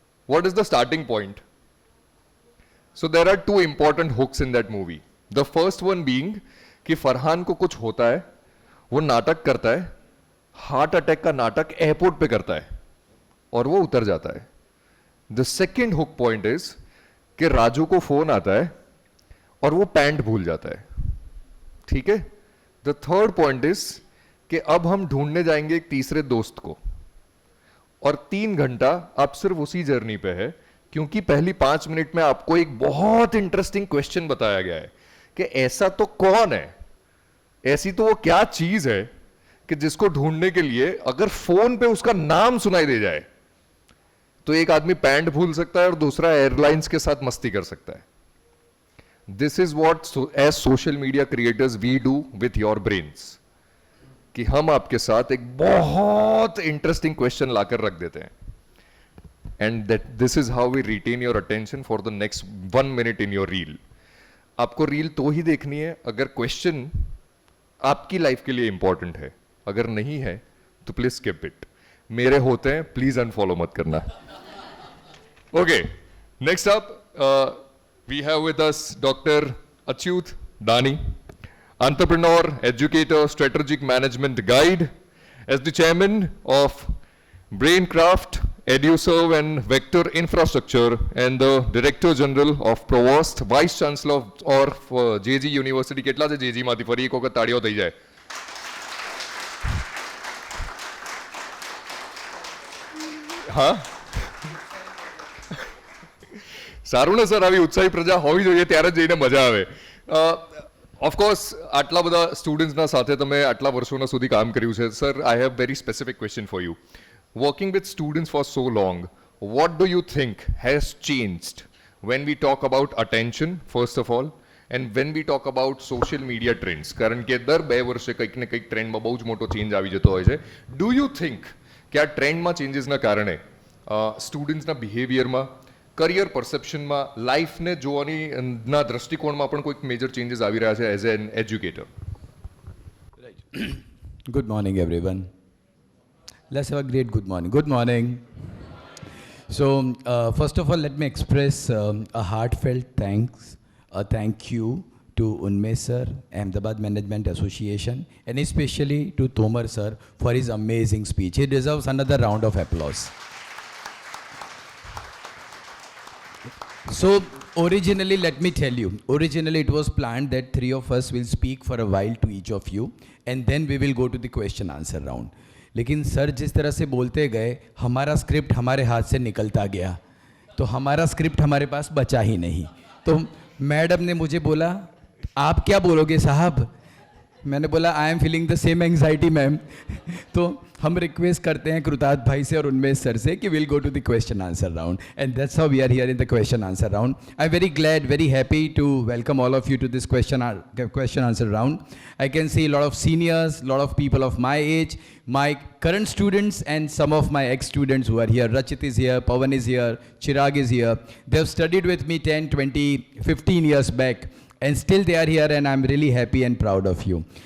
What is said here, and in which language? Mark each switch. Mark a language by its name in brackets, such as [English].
[English] What is the starting point? So there are 2 important hooks in that movie. The first one being [Hindi] कि फरहान को कुछ होता है, वो नाटक करता है, हार्ट अटैक का नाटक एयरपोर्ट पे करता है और वो उतर जाता है। [English] The second hook point is [Hindi] कि राजू को फोन आता है और वो पैंट भूल जाता है, ठीक है। [English] The third point is [Hindi] कि अब हम ढूंढने जाएंगे एक तीसरे दोस्त को, और 3 घंटा आप सिर्फ उसी जर्नी पे है, क्योंकि पहली 5 मिनट में आपको एक बहुत इंटरेस्टिंग क्वेश्चन बताया गया है कि ऐसा तो कौन है, ऐसी तो वो क्या चीज है कि जिसको ढूंढने के लिए अगर फोन पे उसका नाम सुनाई दे जाए तो एक आदमी पैंट भूल सकता है और दूसरा एयरलाइंस के साथ मस्ती कर सकता है। [English] this is what as social media creators we do with your brains, [Hindi] कि हम आपके साथ एक बहुत इंटरेस्टिंग क्वेश्चन लाकर रख देते हैं। [English] and that this is how we retain your attention for the next 1 minute in your reel. [Hindi] आपको रील तो ही देखनी है अगर क्वेश्चन आपकी लाइफ के लिए इंपॉर्टेंट है, अगर नहीं है तो [English] Please skip it. [Hindi] मेरे होते हैं, प्लीज अनफॉलो मत करना. [English] Okay, next up, we have with us Dr. Achyut Dani, entrepreneur, educator, strategic management guide, as the chairman of Braincraft, EduServe and Vector Infrastructure, and the Director General of Provost, Vice Chancellor of JG University. [Gujarati] કેટલા છે JG માંથી ફરી એક વખત તાળીઓ થઈ જાય. હા, સારું ને સર, આવી ઉત્સાહી પ્રજા હોવી જોઈએ, ત્યારે જઈને મજા આવે. ઓફકોર્સ આટલા બધા સ્ટુડન્ટ્સના સાથે તમે આટલા વર્ષોના સુધી કામ કર્યું છે. [English] Sir, I have very specific question for you. Working with students for so long, what do you think has changed when we talk about attention, first of all, and when we talk about social media trends? [Gujarati] કારણ કે દર 2 વર્ષે કંઈક ને કંઈક ટ્રેન્ડમાં બહુ જ મોટો ચેન્જ આવી જતો હોય છે. [English] do you think [Gujarati] કે આ ટ્રેન્ડમાં ચેન્જીસના કારણે સ્ટુડન્ટ્સના બિહેવિયરમાં, કરિયર પરસેપ્શનમાં, લાઈફને જોવાની ના દૃષ્ટિકોણમાં પણ કોઈક મેજર ચેન્જીસ આવી રહ્યા છે [English] As an educator? Good morning, everyone. Let's have a great good morning. Good morning. So, first of all, let me express a heartfelt thank you to Unmesh sir, Ahmedabad Management Association, and especially to Tomar sir for his amazing speech. He deserves another round of applause. So, originally, let me tell you, originally it was planned that 3 of us will speak for a while to each of you, and then we will go to the question answer round. [Hindi] लेकिन sir जिस तरह से बोलते गए, हमारा script हमारे हाथ से निकलता गया, तो हमारा स्क्रिप्ट हमारे पास बचा ही नहीं. तो मैडम ने मुझे बोला, आप क्या बोलोगे साहब? मैंने बोला, [English] I am feeling the same anxiety ma'am. [Hindi] तो हम रिक्वेस्ट करते हैं कृतार्थ भाई से और उन्मेश सर से कि [English] Will go to the question answer round, and that's how we are here in the question answer round. I am very glad, very happy to welcome all of you to this question answer round. I can see a lot of seniors, a lot of people of my age, my current students and some of my ex-students who are here. Rachit is here, Pawan is here, Chirag is here. They have studied with me 10, 20, 15 years back, and still they are here, and I'm really happy and proud of you.